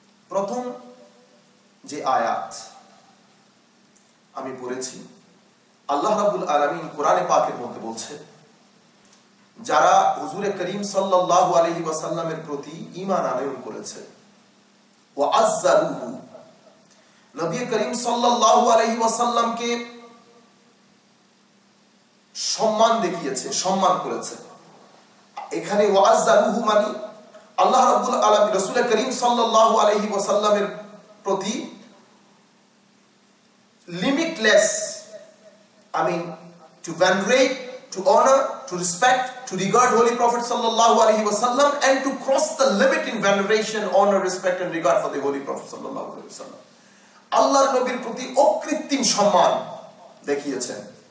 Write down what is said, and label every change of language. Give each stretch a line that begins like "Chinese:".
Bangla: প্রথম যে আয়াত আমি পড়েছি, আল্লাহ রাব্বুল আলামিন কোরআনে পাকের মধ্যে বলছে, যারা হুজুরে করিম সাল্লাল্লাহু আলাইহি ওয়াসাল্লামের প্রতি ঈমান আনয়ন করেছে, ওয়া আযযারুহু, নবী করিম সাল্লাল্লাহু আলাইহি ওয়াসাল্লামকে সম্মান দেখিয়েছে, সম্মান করেছে। এখানে ওয়া আযযারুহু মানে আল্লাহ রাব্বুল আলামিন রাসূল করিম সাল্লাল্লাহু আলাইহি ওয়াসাল্লামের প্রতি
English: limitless, I mean to venerate, to honor, to respect, to regard Holy Prophet sallallahu alaihi wasallam, and to cross the limit in veneration, honor, respect and regard for the Holy Prophet sallallahu alaihi wasallam.
Bangla: আল্লাহর নবীর প্রতি অকৃত্রিম সম্মান দেখিয়েছেন।